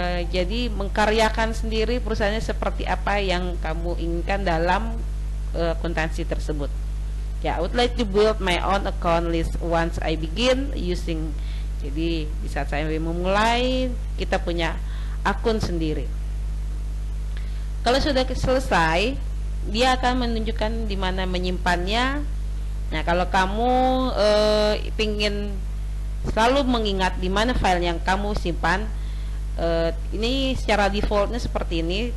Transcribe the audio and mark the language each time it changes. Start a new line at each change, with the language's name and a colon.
Indonesian: Jadi mengkaryakan sendiri perusahaannya seperti apa yang kamu inginkan dalam akuntansi tersebut.
English: Ya, I would like to build my own account list once I begin using.
Indonesian: Jadi di saat saya memulai, kita punya akun sendiri. Kalau sudah selesai, dia akan menunjukkan di mana menyimpannya. Nah, kalau kamu ingin selalu mengingat di mana file yang kamu simpan, ini secara defaultnya seperti ini.